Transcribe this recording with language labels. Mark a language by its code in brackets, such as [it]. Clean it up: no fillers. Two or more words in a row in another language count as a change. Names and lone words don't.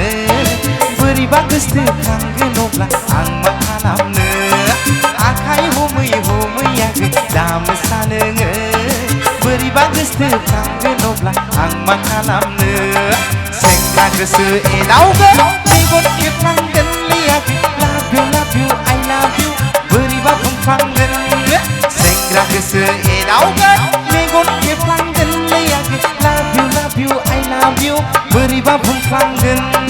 [brx] बोरैबा गोसो थांगोन अब्ला आं मा खालामनो आखाइ हमै हमै दाम सानोङो बोरैबा गोसो थांगोन अब्ला आं मा खालामनो सेंग्रा गोसो एदावगोन मेगन खेबलांगोन लियागोन [en] love you I love you [brx] बोरैबा बुंफ्लांगोन सेंग्रा गोसो एदावगोन मेगन खेबलांगोन लियागोन [en] love you I love you [brx] बोरैबा बुंफ्लांगोन